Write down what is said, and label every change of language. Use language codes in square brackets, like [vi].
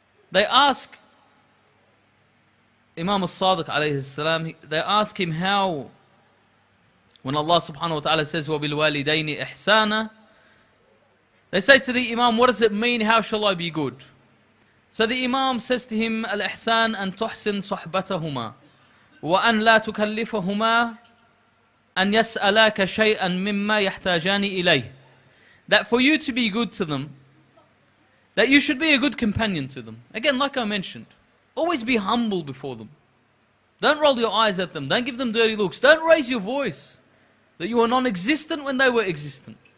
[en] They ask Imam al-Sadiq alayhi salam, they ask him how, when Allah subhanahu wa ta'ala says, [ar] وَبِالْوَالِدَيْنِ إِحْسَانًا, [en] they say to the Imam, what does it mean, how shall I be good? So the Imam says to him, [ar] الإحسان أن تحسن صحبتهما وأن لا تكلفهما أن يسألاك شيئا مما يحتاجان إليه. [en] That for you to be good to them, that you should be a good companion to them. Again, like I mentioned, always be humble before them. Don't roll your eyes at them. Don't give them dirty looks. Don't raise your voice. That you were non-existent when they were existent.